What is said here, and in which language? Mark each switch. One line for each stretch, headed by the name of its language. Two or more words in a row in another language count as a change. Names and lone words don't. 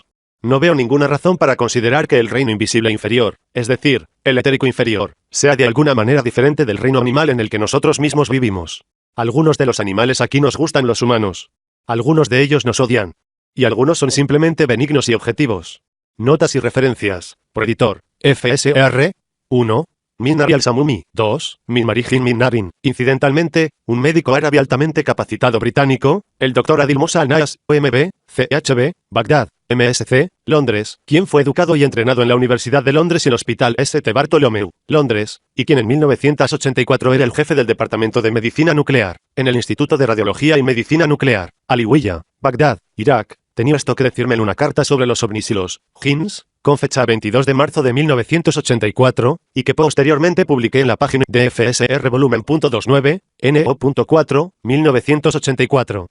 Spanish: No veo ninguna razón para considerar que el reino invisible inferior, es decir, el etérico inferior, sea de alguna manera diferente del reino animal en el que nosotros mismos vivimos. Algunos de los animales aquí nos gustan los humanos. Algunos de ellos nos odian. Y algunos son simplemente benignos y objetivos. Notas y referencias. Por editor. FSR. 1. Minnari al-Samumi. 2. Minmarij Minnarin. Incidentalmente, un médico árabe altamente capacitado británico, el Dr. Adil Musa al-Nas, OMB, CHB, Bagdad, MSc, Londres, quien fue educado y entrenado en la Universidad de Londres y el Hospital St. Bartholomew, Londres, y quien en 1984 era el jefe del Departamento de Medicina Nuclear, en el Instituto de Radiología y Medicina Nuclear, Aliwiya, Bagdad, Irak, tenía esto que decirme en una carta sobre los ovnis y los jinns, con fecha 22 de marzo de 1984, y que posteriormente publiqué en la página de FSR volumen.29, NO.4, 1984.